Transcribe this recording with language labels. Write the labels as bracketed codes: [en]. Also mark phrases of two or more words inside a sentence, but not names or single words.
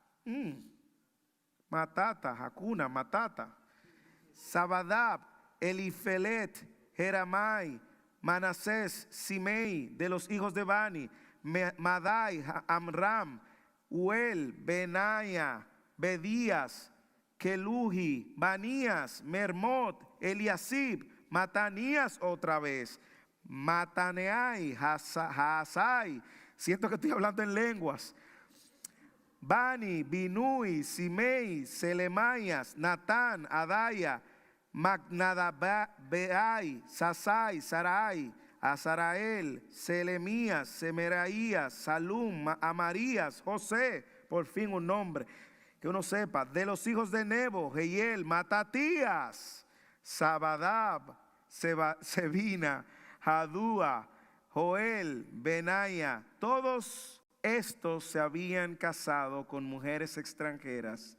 [es] Hakuna, Matata, Sabadab, Elifelet, Jeramai, Manasés, Simei, de los hijos de Bani, Madai, Amram, Uel, Benaya, Bedías, Keluhi, Banías, Mermot, Eliasib, Matanías otra vez, Mataneai, Hasai. Siento que estoy hablando en lenguas. Bani, Binui, Simei, Selemayas, Natán, Adaya, Magnadabai, Sasai, Sarai, Azarael, Selemías, Semeraías, Salum, Amarías, José, por fin un nombre que uno sepa. De los hijos de Nebo, Jehiel, Matatías, Sabadab, Sebina, Jadúa, Joel, Benaya. Todos estos se habían casado con mujeres extranjeras.